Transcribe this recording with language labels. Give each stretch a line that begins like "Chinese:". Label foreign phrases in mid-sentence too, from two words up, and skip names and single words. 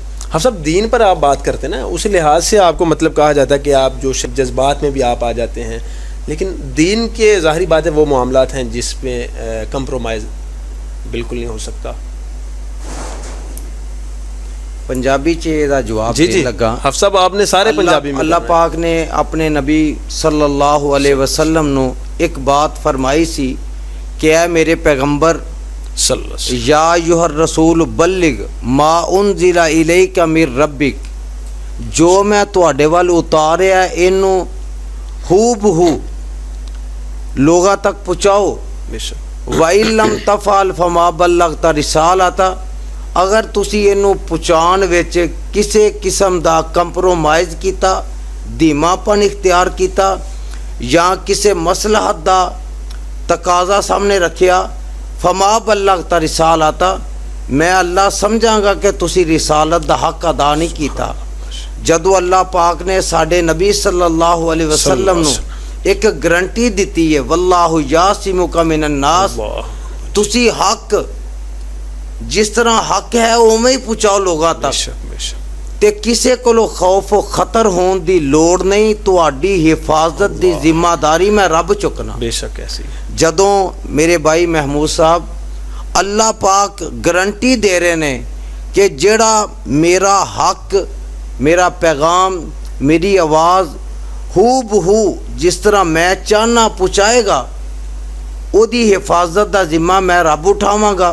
Urdu: ہاں سب دین پر آپ بات کرتے ہیں نا، اس لحاظ سے آپ کو مطلب کہا جاتا ہے کہ آپ جو جذبات میں بھی آپ آ جاتے ہیں، لیکن دین کے ظاہری بات ہے وہ معاملات ہیں جس میں کمپرومائز بالکل نہیں ہو سکتا.
Punjabi: پنجابی چ ایدا جواب جی جی लगा।
Urdu: حفص صاحب آپ نے سارے پنجابی میں
Punjabi: اللہ پاک نے اپنے نبی
Arabic: صلى الله عليه وسلم
Punjabi: نوں اک بات فرمائی سی کہ اے میرے پیغمبر
Arabic: يا أيها الرسول بلغ ما أنزل إليك من ربك,
Punjabi: جو میں تہاڈے ول اتاریا اینوں ہوبہو لوکاں تک پہنچاؤ.
Arabic: وإن لم تفعل فما بلغت رسالته,
Punjabi: اگر تسی اینوں پہنچان وچ کسی قسم دا کمپرومائز کیتا، دھیماپن اختیار کیتا یا کسی مصلحت دا تقاضا سامنے رکھیا,
Arabic: فما بلغت رسالته,
Punjabi: میں اللہ سمجھاں گا کہ تسی رسالت دا حق ادا نہیں کیتا. جدوں اللہ پاک نے ساڈے نبی
Arabic: صلى الله عليه وسلم
Punjabi: نوں اک گارنٹی دی ہے,
Arabic: والله يعصمك من الناس,
Punjabi: تسی حق جس طرح حق ہے اوویں ہی پہنچاؤ لوگوں تک، تے کسی کو خوف خطر ہونے کی لوڑ نہیں، تہاڈی حفاظت کی ذمہ داری میں رب چکنا.
Urdu: بے شک ایسی ہے.
Punjabi: جدوں میرے بھائی محمود صاحب اللہ پاک گارنٹی دے رہے نے کہ جیہڑا میرا حق، میرا پیغام، میری آواز ہوبہو جس طرح میں چاہنا پہنچائے گا، اوہدی حفاظت کا ذمہ میں رب اٹھاواں گا.